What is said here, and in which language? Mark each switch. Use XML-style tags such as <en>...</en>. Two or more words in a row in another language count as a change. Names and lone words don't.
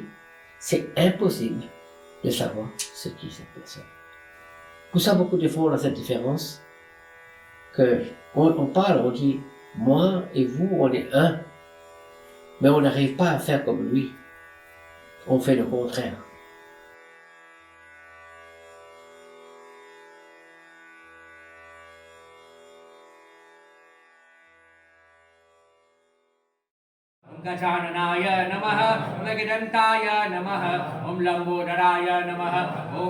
<fr>C'est impossible de savoir ce qui est cette personne. Pour ça, beaucoup de fois, on a cette différence que on parle, on dit, moi et vous, on est un, mais on n'arrive pas à faire comme lui. On fait le contraire.</fr> <sa>गजाननाय नमः गगदन्ताय नमः ॐ लम्बोदराय नमः ॐ</sa>